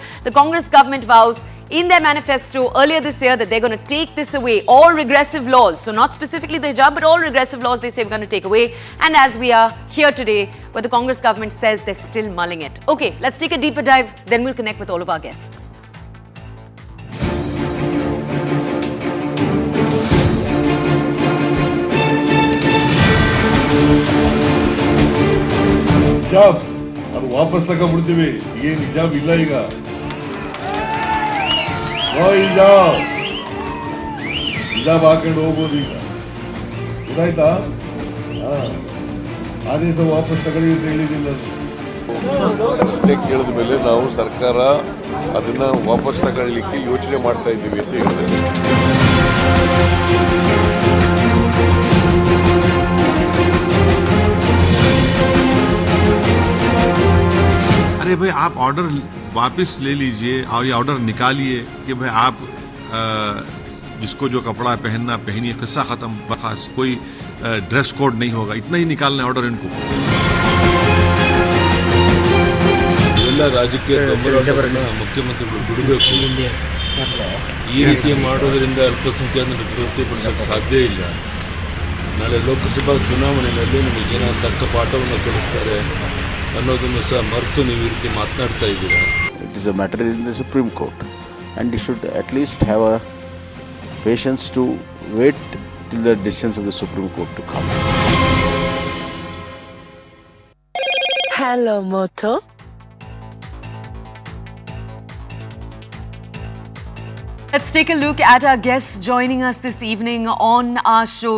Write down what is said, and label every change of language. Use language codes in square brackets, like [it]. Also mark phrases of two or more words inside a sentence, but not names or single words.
[en] The Congress government vows in their manifesto earlier this year that they're going to take this away. All regressive laws, so not specifically the hijab, but all regressive laws they say we're going to take away. And as we are here today, where the Congress government says they're still mulling it. Okay, let's take a deeper dive, then we'll connect with all of our guests. [hi] हिजाब अब वापस तक ये हिजाब [kn] ಇಲ್ಲ ಈಗ ಹಿಜಾಬ್ ಹಾಕೊಂಡು ಹೋಗ್ಬೋದು ಈಗ ಗೊತ್ತಾಯ್ತಾ ಆದೇಶ ವಾಪಸ್ ತಗೊಳ್ಳಿ ಅಂತ ಹೇಳಿದಿಲ್ಲ ಅಷ್ಟೇ ಕೇಳಿದ ಮೇಲೆ ನಾವು ಸರ್ಕಾರ ಅದನ್ನ ವಾಪಸ್ ತಗೊಳ್ಳಿಕ್ಕೆ ಯೋಚನೆ ಮಾಡ್ತಾ ಇದ್ದೀವಿ ಅಂತ ಹೇಳಿದ್ರು [hi] अरे भाई आप ऑर्डर वापस ले लीजिए और ये ऑर्डर निकालिए कि भाई आप जिसको जो कपड़ा पहनना पहनिए, किस्सा खत्म, बस कोई [en] dress code [hi] नहीं होगा, इतना ही निकालना है ऑर्डर इनको। [kn] ಎಲ್ಲ ರಾಜಕೀಯ ಬೆಂಬಲವನ್ನು ಮುಖ್ಯಮಂತ್ರಿಗಳು ಬಿಡಬೇಕು. ಈ ರೀತಿ ಮಾಡೋದ್ರಿಂದ ಅಲ್ಪಸಂಖ್ಯಾತರನ್ನು ತೃಪ್ತಿಪಡಿಸೋಕ್ಕೆ ಸಾಧ್ಯ ಇಲ್ಲ. ನಾಳೆ ಲೋಕಸಭಾ ಚುನಾವಣೆಯಲ್ಲಿ ನಿಮಗೆ ಜನ ತಕ್ಕ ಪಾಠವನ್ನು ಕಲಿಸ್ತಾರೆ ಅನ್ನೋದನ್ನು ಸಹ ಮರೆತು ನೀವು ಈ ರೀತಿ ಮಾತನಾಡ್ತಾ ಇದ್ದೀರಾ. [en] It is a matter in the Supreme Court and you should at least have a patience to wait till the decisions of the Supreme Court to come. Hello, Moto. Let's take a look at our guests joining us this evening on our show.